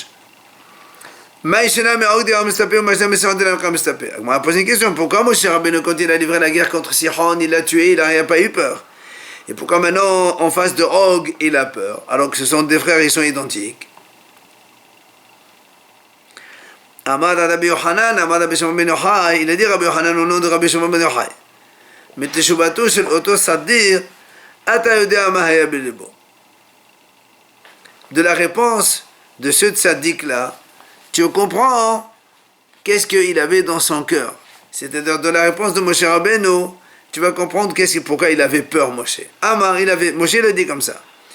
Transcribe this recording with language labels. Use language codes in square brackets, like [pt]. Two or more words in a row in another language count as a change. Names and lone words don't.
[fr] On m'a posé une question, pourquoi Moshe Rabbeinu, quand il a livré la guerre contre Sihon, il l'a tué, il n'a pas eu peur? Et pourquoi maintenant, en face de Og, il a peur, alors que ce sont des frères, ils sont identiques? [he] אמר רבי יוחנן, אמר רבי שמעון בן יוחאי, [fr] il a dit Rabbi Yochanan au nom de Rabbi Shimon ben Yochai. [he] Mais תשובתו של אותו צדיק אתה יודע מה היה בליבו. [fr] De la réponse de ce tzaddik-là, tu comprends qu'est-ce qu'il avait dans son cœur. C'est-à-dire de la réponse de Moshe Rabbeinu, tu vas comprendre pourquoi il avait peur, Moshe. Amar, Moshe l'a dit comme ça.